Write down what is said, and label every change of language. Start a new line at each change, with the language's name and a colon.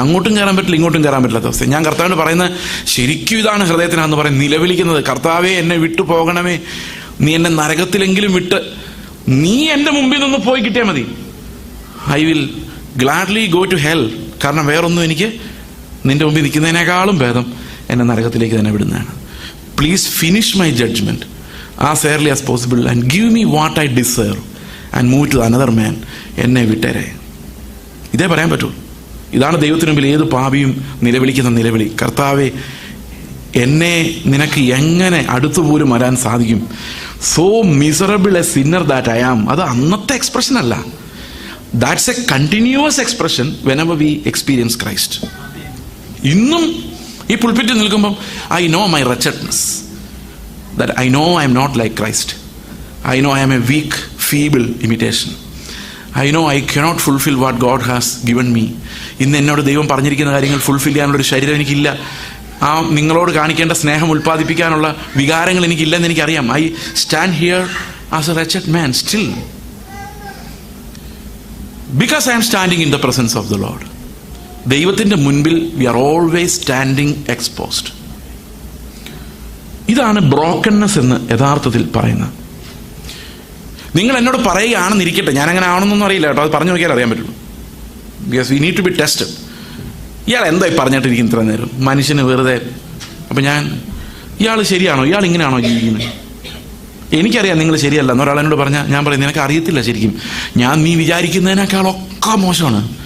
Malayalam: അങ്ങോട്ടും കയറാൻ പറ്റില്ല, ഇങ്ങോട്ടും കയറാൻ പറ്റില്ലാത്ത അവസ്ഥ. ഞാൻ കർത്താവിനോട് പറയുന്നത് ശരിക്കും ഇതാണ് ഹൃദയത്തിനാന്ന് പറയും, നിലവിളിക്കുന്നത്, കർത്താവേ എന്നെ വിട്ടു പോകണമേ, നീ എന്നെ നരകത്തിലെങ്കിലും വിട്ട് നീ എൻ്റെ മുമ്പിൽ നിന്ന് പോയി കിട്ടിയാൽ മതി.
English: I will gladly go to hell.
Malayalam: കാരണം വേറൊന്നും എനിക്ക് നിന്റെ മുമ്പിൽ നിൽക്കുന്നതിനേക്കാളും ഭേദം എന്നെ നരകത്തിലേക്ക് തന്നെ വിടുന്നതാണ്.
English: Please finish my judgment as early as possible and give me what I deserve and move to another man.
Malayalam: എന്നെ വിട്ടേരെ. ഇതേ പറയാൻ പറ്റൂ. ഇതാണ് ദൈവത്തിന് മുമ്പിൽ ഏത് പാപിയും നിലവിളിക്കുന്ന നിലവിളി. കർത്താവെ, എന്നെ നിനക്ക് എങ്ങനെ അടുത്തുപോലും വരാൻ സാധിക്കും?
English: So miserable a sinner that I am.
Malayalam: അത് അന്നത്തെ എക്സ്പ്രഷൻ അല്ല,
English: That's a continuous expression whenever we experience Christ.
Malayalam: ഇന്നും ഈ പുൾപിറ്റിൽ നിൽക്കുമ്പം
English: I know my wretchedness, that I know I am not like Christ. I know I am a weak, feeble imitation. I know I cannot fulfill what God has given me.
Malayalam: ഇന്ന് എന്നോട് ദൈവം പറഞ്ഞിരിക്കുന്ന കാര്യങ്ങൾ fulfil ചെയ്യാനുള്ളൊരു ശരീരം എനിക്കില്ല. ആ നിങ്ങളോട് കാണിക്കേണ്ട സ്നേഹം ഉൽപ്പാദിപ്പിക്കാനുള്ള വികാരങ്ങൾ എനിക്കില്ലെന്ന് എനിക്കറിയാം.
English: I stand here as a wretched man still, because I am standing in the presence of the Lord.
Malayalam: ദൈവത്തിൻ്റെ മുൻപിൽ
English: we are always standing exposed.
Malayalam: ഇതാണ് ബ്രോക്കൺനെസ് എന്ന് യഥാർത്ഥത്തിൽ പറയുന്നത്. നിങ്ങൾ എന്നോട് പറയുകയാണെന്നിരിക്കട്ടെ, ഞാനങ്ങനെ ആണെന്നൊന്നും അറിയില്ല കേട്ടോ, അത് പറഞ്ഞു നോക്കിയാൽ അറിയാൻ പറ്റുള്ളൂ.
English: Because we need to be tested.
Malayalam: ഇയാൾ എന്തായി പറഞ്ഞിട്ടിരിക്കും ഇത്ര നേരം, മനുഷ്യന് വെറുതെ. അപ്പം ഇയാൾ ശരിയാണോ, ഇയാൾ ഇങ്ങനെയാണോ ജീവിക്കുന്നത്? എനിക്കറിയാം നിങ്ങൾ ശരിയല്ല എന്ന് ഒരാൾ എന്നോട് പറഞ്ഞാൽ ഞാൻ പറയും നിനക്ക് അറിയത്തില്ല ശരിക്കും, ഞാൻ നീ വിചാരിക്കുന്നതിനേക്കാളൊക്കെ മോശമാണ്.